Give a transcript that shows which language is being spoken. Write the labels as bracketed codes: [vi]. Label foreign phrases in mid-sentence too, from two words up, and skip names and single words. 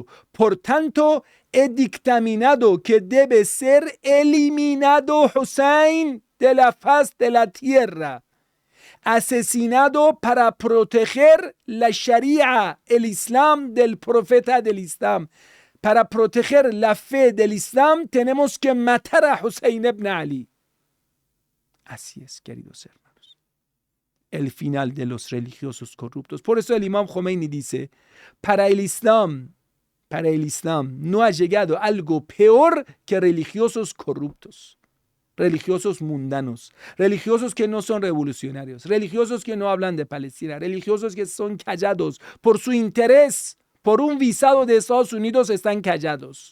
[es] Por tanto, he dictaminado que debe ser eliminado Hussein de la faz de la tierra. Asesinado para proteger la Sharia, el Islam del profeta del Islam. Para proteger la fe del Islam tenemos que matar a Hussein ibn Ali. Así es, queridos hermanos. El final de los religiosos corruptos. Por eso el Imam Khomeini dice, para el Islam no ha llegado algo peor que religiosos corruptos, religiosos mundanos, religiosos que no son revolucionarios, religiosos que no hablan de Palestina, religiosos que son callados por su interés, por un visado de Estados Unidos están callados.